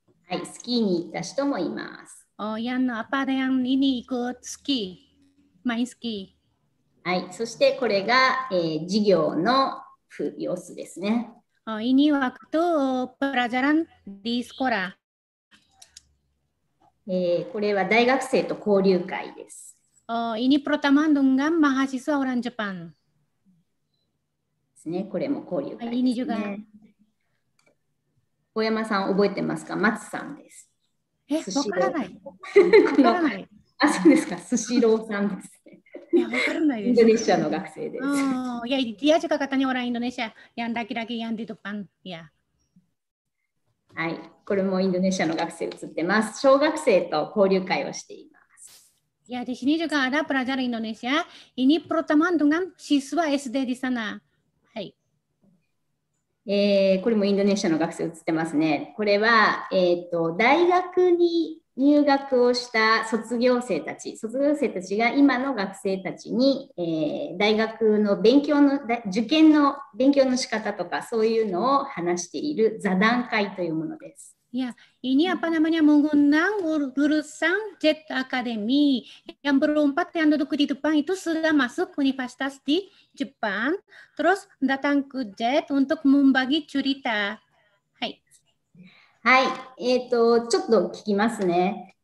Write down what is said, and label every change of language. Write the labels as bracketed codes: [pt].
[ja] はい、スキーに行った人もいます。 [id] yang ini ikut ski, main ski. [ja] はい、そしてこれが、授業の様子ですね。 [id] ini waktu pelajaran di sekolah. [ja] これは大学生と交流会です。 [id] ini pertemuan dengan mahasiswa orang Jepang. [ja] ですね、これも交流会ですね。 [id] ini juga. [ja] 大山さん覚えてますか？松さんです。わからない。あ、そうですか。スシローさんですね。いや、わからないです。インドネシアの学生です。 [id] いや、dia juga katanya orang Indonesia yang laki-laki yang di depan. Ya. [ja] はい、これもインドネシアの学生写ってます。小学生と交流会をしています。 [id] Ya, di sini juga ada pelajar Indonesia. Ini pertemuan dengan siswa SD di sana. [ja] はい。これもインドネシアの学生写ってますね。これは、大学に入学をした卒業生たちが今の学生たちに、大学の受験の勉強の仕方とかそういうのを話している座談会というものです。 [id] Ya, ini apa namanya mengundang lulusan JET Academy yang berempat yang duduk di depan itu sudah masuk universitas di Jepang, terus datang ke JET untuk membagi cerita. [ja] Hai. はい、ちょっと聞きますね。